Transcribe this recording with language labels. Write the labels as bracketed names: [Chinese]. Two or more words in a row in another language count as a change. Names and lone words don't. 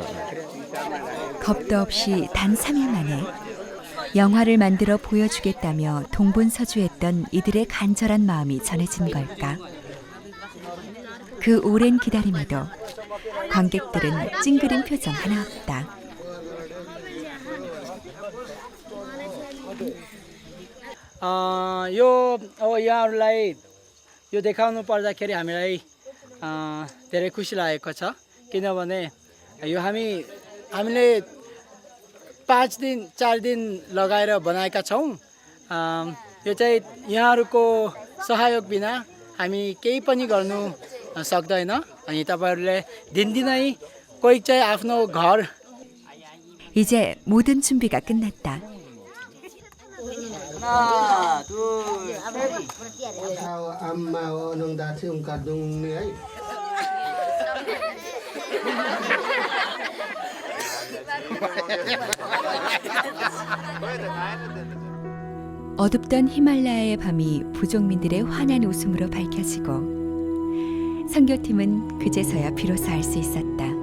[Korean] 겁도 없이 단 3일 만에 영화를 만들어 보여주겠다며 동분서주했던 이들의 간절한 마음이 전해진 걸까? 그 오랜 기다림에도 관객들은 찡그린 표정 하나 없다. [Nepali] यहाँहरूलाई यो देखाउनु पर्दाखेरि हामीलाई धेरै खुसी लागेको छ किनभने यो हामीले 5 दिन 4 दिन लगाएर बनाएका छौँ यो चाहिँ यहाँहरूको सहयोग बिना हामी केही पनि गर्नु सक्दैन अनि तपाईहरुले दिनदिनै कोही चाहिँ आफ्नो घर [Korean] 이제 모든 준비가 끝났다. 하나, 둘, 셋. 어둡던 히말라야의 밤이 부족민들의 환한 웃음으로 밝혀지고 선교팀은 그제서야 비로소 알 수 있었다.